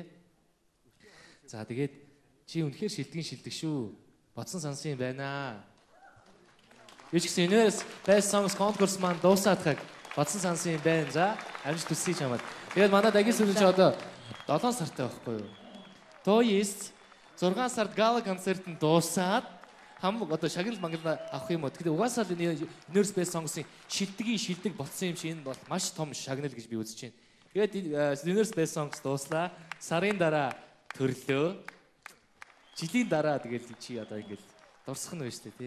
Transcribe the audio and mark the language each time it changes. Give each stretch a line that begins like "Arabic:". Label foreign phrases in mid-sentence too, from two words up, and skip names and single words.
Mongolian: За тэгээд чи үнэхээр шилдэг шүү. Бодсон сансан юм байна. Юу ч гэсэн Universe Best Songs конкурс маань дуусаадхаг бодсон сансан юм байна. За амжилт хүсье чамд. Тэгээд манай Дагийн сүрэн чи одоо 7 сартай байхгүй юу?
Russian: То есть
Mongolian: 6 сард гала концерт нь дуусаад одоо шагнал мангал авах юм уу? Тэгэхээр угаасаа л энэ Universe Best Songs-ийн шилдэг болсон юм чи энэ бол маш том шагнал гэж би үзэж байна. Тэгээд Universe Best Songs дууслаа. Сарын дараа төрлөө. Жилийн дараа тэгэл чи одоо ингэж дурсах нь байна шүү дээ тий.